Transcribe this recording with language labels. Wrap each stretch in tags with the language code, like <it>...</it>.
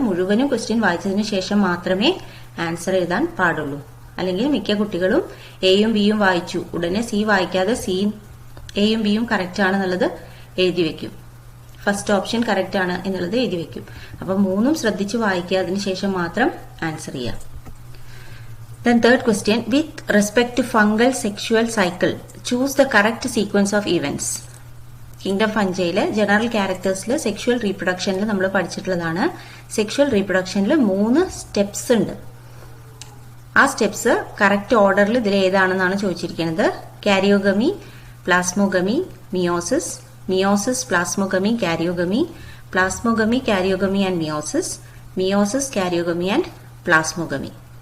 <ml>മുഴുവനും ക്വസ്റ്റ്യൻ വായിച്ചതിന് ശേഷം മാത്രമേ ആൻസർ എഴുതാൻ പാടുള്ളൂ. അല്ലെങ്കിൽ മിക്ക കുട്ടികളും എയും ബിയും വായിച്ചു ഉടനെ സി വായിക്കാതെ എയും ബിയും കറക്റ്റ് ആണെന്നുള്ളത് എഴുതി വെക്കും. ഫസ്റ്റ് ഓപ്ഷൻ കറക്റ്റ് ആണ് എന്നുള്ളത് എഴുതി വെക്കും. അപ്പൊ 3ഉം ശ്രദ്ധിച്ച് വായിക്കുക, അതിനുശേഷം മാത്രം ആൻസർ ചെയ്യാം.</ml> <en>Then third question, with respect to fungal sexual cycle, choose the correct sequence of events.</en> <ml>Kingdom ഫഞ്ചയിലെ general ക്യാരക്ടേഴ്സിൽ sexual റീപ്രൊഡക്ഷനിൽ നമ്മൾ പഠിച്ചിട്ടുള്ളതാണ്. സെക്ഷുവൽ റീപ്രൊഡക്ഷനിൽ 3 സ്റ്റെപ്സ് ഉണ്ട്. ആ സ്റ്റെപ്സ് കറക്റ്റ് ഓർഡറിൽ ഇതിൽ ഏതാണെന്നാണ് ചോദിച്ചിരിക്കുന്നത്. Karyogamy, plasmogamy, meiosis, meiosis, plasmogamy, karyogamy, plasmogamy, karyogamy and meiosis, meiosis, karyogamy and plasmogamy.</ml>